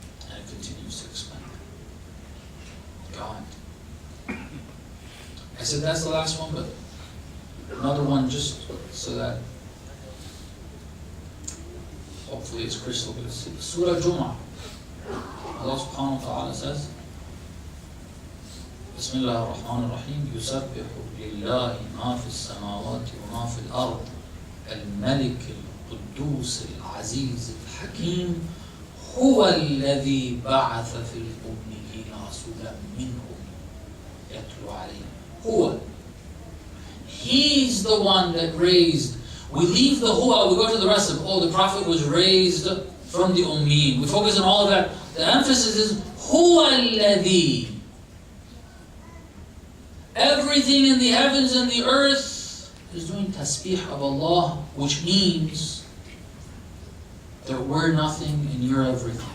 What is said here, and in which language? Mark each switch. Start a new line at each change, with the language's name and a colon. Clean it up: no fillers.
English: And it continues to explain. God. I said that's the last one, but another one just so that hopefully it's crystal clear. Surah Jum'ah.
Arabic: Allah subhanahu wa ta'ala says, بسم الله الرحمن الرحيم يسبح لله ما في السماوات وما في الأرض الملك القدوس العزيز الحكيم هو الذي بعث في الأميين رسولا منهم يتلو عليهم هو.
English: He's the one that raised. We leave the huwa, we go to the rest of, the Prophet was raised from the ummiyyin. We focus on all of that. The emphasis is huwa alladhi. Everything in the heavens and the earth is doing tasbih of Allah, which means that we're nothing and you're everything.